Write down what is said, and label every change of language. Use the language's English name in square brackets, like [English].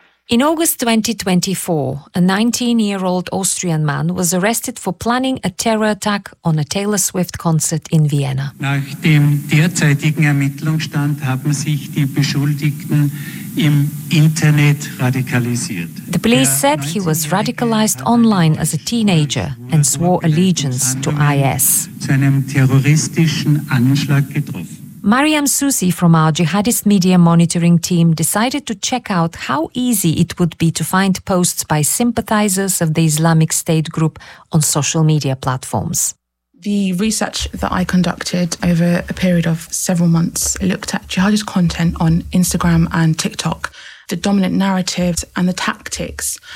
[English] In August 2024, a 19-year-old Austrian man was arrested for planning a terror attack on a Taylor Swift concert in Vienna. [German] Nach dem derzeitigen Ermittlungsstand haben sich die Beschuldigten im Internet radikalisiert. [English] The police said he was radicalized online as a teenager and swore allegiance to IS. [German] Zu einem terroristischen Anschlag getroffen. [English] Mariam Susi from our Jihadist Media Monitoring Team decided to check out how easy it would be to find posts by sympathizers of the Islamic State group on social media platforms. The research that I conducted over a period of several months looked at jihadist content on Instagram and TikTok, the dominant narratives and the tactics.